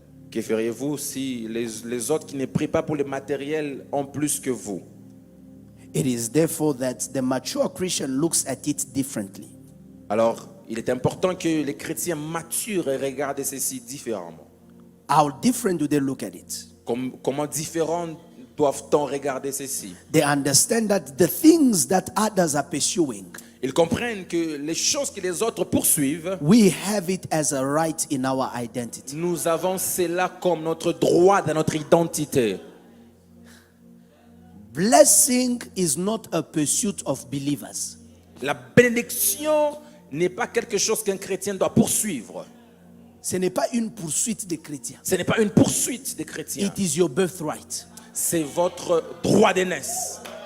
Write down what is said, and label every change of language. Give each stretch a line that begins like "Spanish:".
French: Que feriez-vous si les autres qui ne prient pas pour le matériel ont plus que vous?
English: It is therefore that the mature Christian looks at it differently.
French: Alors, il est important que les chrétiens matures regardent ceci différemment.
English: How different do they look at it?
French: Comment différents doivent-on regarder ceci?
English: They understand that the things that others are pursuing,
French: Ils comprennent que les choses que les autres poursuivent,
English: we have it as a right in our identity.
French: nous avons cela comme notre droit dans notre identité.
English: Blessing is not a pursuit of believers.
French: La bénédiction n'est pas quelque chose qu'un chrétien doit poursuivre. Ce n'est pas une poursuite des chrétiens. Ce n'est pas une poursuite des chrétiens.
English: It is your birthright.
French: C'est votre droit d'aînesse.